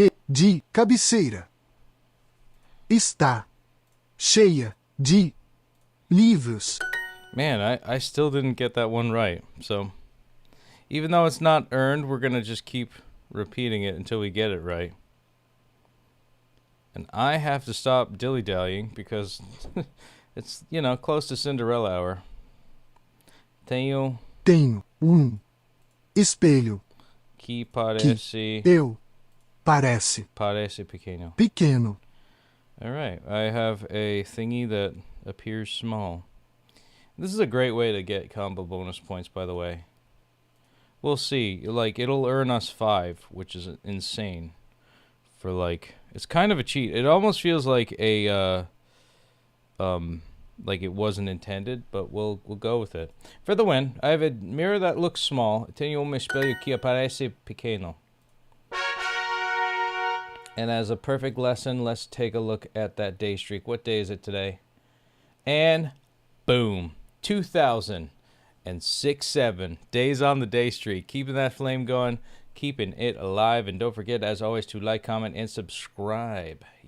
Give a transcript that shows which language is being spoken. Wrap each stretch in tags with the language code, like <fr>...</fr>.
<pt>De cabeceira está cheia de livros.</pt> <en>Man, I still didn't get that one right. So, even though it's not earned, we're going to just keep repeating it until we get it right. And I have to stop dilly-dallying because it's, you know, close to Cinderella hour.</en> <pt>Tenho espelho Que parece... parece pequeno. pequeno.</pt> <en>All right, I have a thingy that appears small. This is a great way to get combo bonus points, by the way. We'll see. Like, it'll earn us 5, which is insane. For, like, it's kind of a cheat. It almost feels like a, like it wasn't intended, but we'll go with it. For the win, I have a mirror that looks small.</en> <pt>Tenho espelho que parece pequeno.</pt> <en>And as a perfect lesson, let's take a look at that day streak. What day is it today? And boom, 2006-7 days on the day streak. Keeping that flame going, keeping it alive. And don't forget, as always, to like, comment, and subscribe.</en>